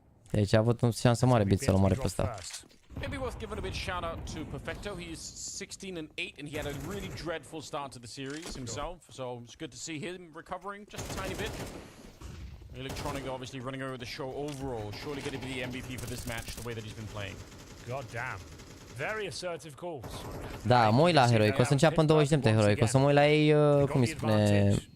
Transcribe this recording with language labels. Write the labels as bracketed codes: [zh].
[ro] Deci a avut o șansă mare Bit să-l omoare pe ăsta. [en] Maybe worth giving a bit shout out to Perfecto. He's 16-8 and he had a really dreadful start to the series himself. So it's good to see him recovering just a tiny bit. Electronic obviously running over the show overall. Surely going to be the MVP for this match the way that he's been playing. God damn. Very assertive calls. [ro] Da, mă uit la Heroic, o să înceapă în 20 de minute Heroic, o să mă uit la ei, cum îi spune...